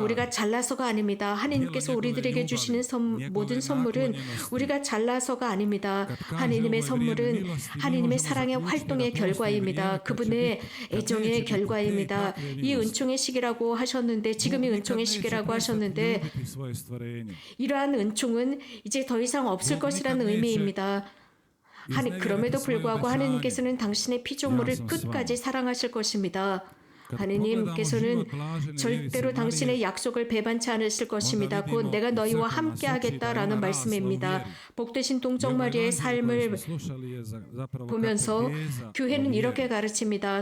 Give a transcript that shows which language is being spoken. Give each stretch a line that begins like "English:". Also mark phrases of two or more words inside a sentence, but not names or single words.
Korean: 우리가 잘나서가 아닙니다. 하나님께서 우리들에게 주시는 모든 선물은 우리가 잘나서가 아닙니다. 하나님의 선물은 하나님의 사랑의 활동의 결과입니다. 그분의 애정의 결과입니다. 이 은총의 시기라고 하셨는데, 지금이 은총의 시기라고 하셨는데,
Croatian: Ljubiti svoje stvorenje.
Korean: 이러한 은총은 이제 더 이상 없을 것이라는 의미입니다. 그럼에도 불구하고 하나님께서는 당신의 피조물을 끝까지 사랑하실 것입니다. 하나님께서는 절대로 당신의 약속을 배반치 않으실 것입니다. 곧 내가 너희와 함께 하겠다라는 말씀입니다. 복되신 동정마리아의 삶을 보면서 교회는 이렇게 가르칩니다.